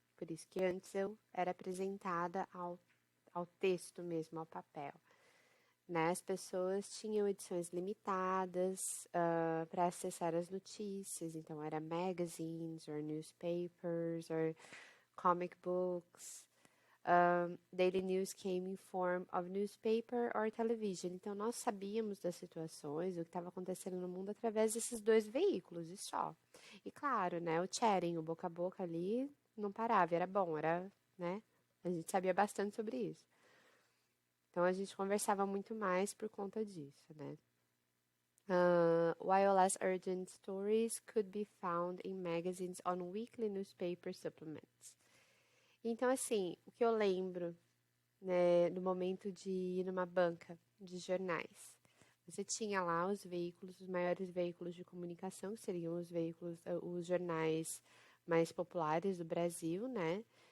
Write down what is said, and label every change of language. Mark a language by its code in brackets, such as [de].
[pt] Por isso que antes eu era apresentada ao texto mesmo, ao papel. Né? As pessoas tinham edições limitadas para acessar as notícias, então era [en] magazines, or newspapers, or comic books. Daily news came in form of newspaper or television. [pt] Então, nós sabíamos das situações, o que estava acontecendo no mundo através desses dois veículos e só. E claro, né, o chatting, o boca a boca ali, não parava, era bom, né? A gente sabia bastante sobre isso. Então, a gente conversava muito mais por conta disso, né? [en] While less urgent stories could be found in magazines on weekly newspaper supplements. [pt] Então, assim, o que eu lembro, né, no momento de ir numa banca de jornais, você tinha lá os veículos, os maiores veículos de comunicação, que seriam os jornais mais populares do Brasil, né?